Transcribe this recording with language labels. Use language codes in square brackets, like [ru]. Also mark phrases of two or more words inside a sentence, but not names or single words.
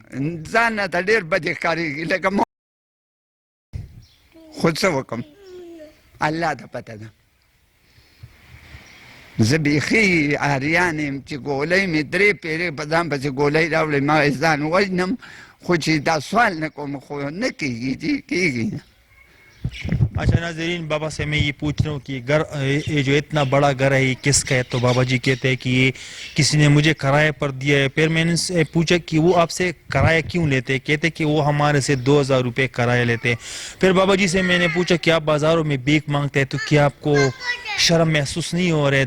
[ps] ځان راته ډېر بد ښکارېږي لکه خو څه وکړم الله ته پته ده زه بیخي عریان یم چې ګولۍ مې 3 پیرې په ځان پسې ګولۍ راوړې ما ځان وژنم خو چې دا سوال نه کوم خو نه کېږي چې کېږي. [ur] اچھا ناظرین، بابا سے میں یہ پوچھ رہا ہوں کہ گھر یہ جو اتنا بڑا گھر ہے یہ کس کا ہے? تو بابا جی کہتے ہیں کہ یہ کسی نے مجھے کرائے پر دیا ہے. پھر میں نے پوچھا کہ وہ آپ سے کرایہ کیوں لیتے ہیں? کہتے کہ وہ ہمارے سے 2000 روپے کرایہ لیتے ہیں۔ پھر بابا جی سے میں نے پوچھا کہ آپ بازاروں میں بھیک مانگتے ہیں تو کیا آپ کو شرم محسوس نہیں ہو رہا ہے?